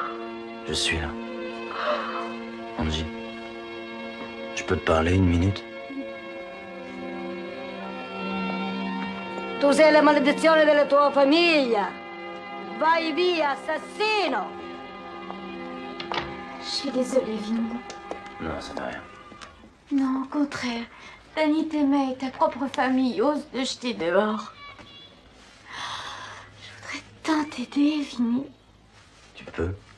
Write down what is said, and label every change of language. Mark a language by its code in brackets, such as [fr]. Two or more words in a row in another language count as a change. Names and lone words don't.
[fr] Je suis là. Angie, je peux te parler une minute? [it] Tu sei la maledizione della tua famiglia. Vai via, assassino! [fr] Je suis désolée, Vinny. Non, ça fait rien. Non, au contraire. Danny t'aimait et ta propre famille ose te jeter dehors. Je voudrais tant t'aider, Vinny. Tu peux?